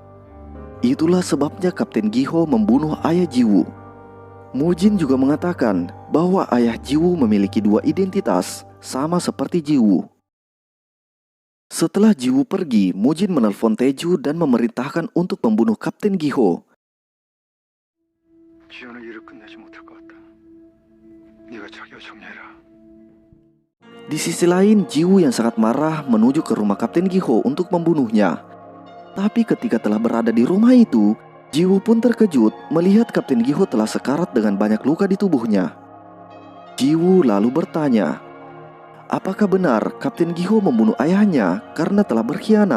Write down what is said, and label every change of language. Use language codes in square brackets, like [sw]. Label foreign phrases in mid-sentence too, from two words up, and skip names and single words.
[id] Itulah sebabnya Kapten Giho membunuh ayah Jiwoo. Mujin juga mengatakan bahwa ayah Jiwoo memiliki dua identitas, sama seperti Jiwoo. Setelah Jiwoo pergi, Mujin menelpon Taeju dan memerintahkan untuk membunuh Kapten Giho. [ko] 지원은 일을 끝내지 못할 것 같다. 네가 자기가 정리해라. [id] Di sisi lain, Jiwoo yang sangat marah menuju ke rumah Kapten Giho untuk membunuhnya. Tapi ketika telah berada di rumah itu, Jiwoo pun terkejut melihat Kapten Giho telah sekarat dengan banyak luka di tubuhnya. Jiwoo lalu bertanya, apakah benar Kapten Giho membunuh ayahnya karena telah berkhianat?